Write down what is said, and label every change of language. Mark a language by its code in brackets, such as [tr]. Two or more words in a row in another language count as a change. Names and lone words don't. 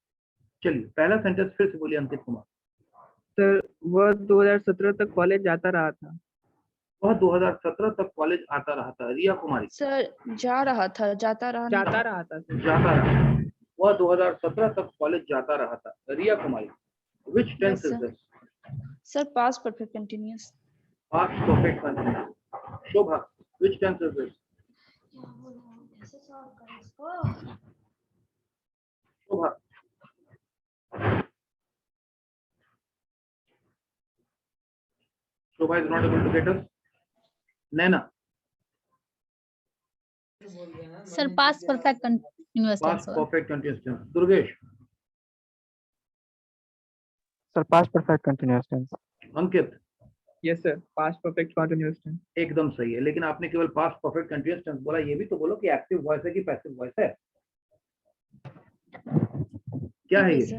[hi] चलिए पहला सेंटेंस फिर से बोलिए अंकित कुमार। सर वह 2017 तक कॉलेज जाता रहा था। वह 2017 तक कॉलेज आता रहा था। रिया कुमारी। सर जा रहा था, जाता रहा नहीं। जाता रहा था सर। जाता रहा। वह 2017 तक कॉलेज जाता रहा था। रिया कुमारी, [en] which tense is this? sir past perfect continuous. Past perfect continuous. शोभा, which tense is this? शोभा, Shobha is not able to get us. Naina, sir past perfect continuous tense. past perfect continuous tense. Durgesh, sir past perfect continuous tense. अंकित, yes sir, past perfect continuous tense. [hi] एकदम सही है, लेकिन आपने केवल [en] past perfect continuous tense [hi] बोला। ये भी तो बोलो कि [en] active voice [hi] है कि [en] passive voice [hi] है। क्या है ये?